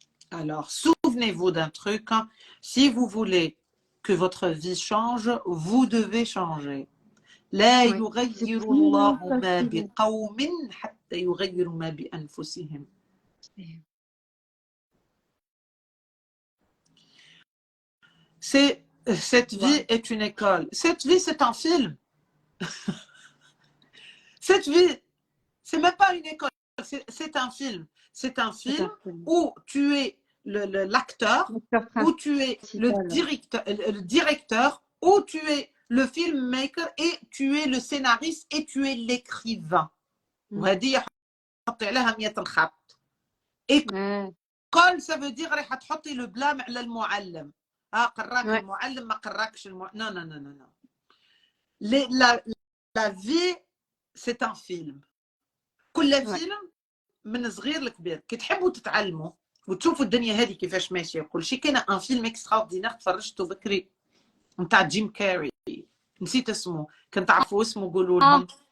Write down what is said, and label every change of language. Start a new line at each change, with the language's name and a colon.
French: Alors, souvenez-vous d'un truc, hein. Si vous voulez que votre vie change, vous devez changer.
Arabic: لا يغير الله ما بقوم حتى يغيروا ما بأنفسهم.
French: Cette vie est une école. Cette vie, c'est un film. Cette vie, c'est même pas une école, c'est un film. C'est un film où tu es l'acteur, où tu es le directeur, où tu es le filmmaker et tu es le scénariste et tu es l'écrivain.
Arabic: وهذه حطي عليها 100 خط.
French: école ça veut dire
Arabic: راح تحطي
French: le blâme
Arabic: على المعلم. قراك المعلم ما قراكش
French: non non non non non. La vie c'est un film.
Arabic: كل فيلم من صغير لكبير كي تحبوا تتعلموا وتشوفوا الدنيا هذه كيفاش ماشيه وكل شيء. كاين ان فيلم اكستراوردينير تفرجته بكري نتاع جيم كاري، نسيت اسمه، كنت تعرفوا اسمه قولوا لهم.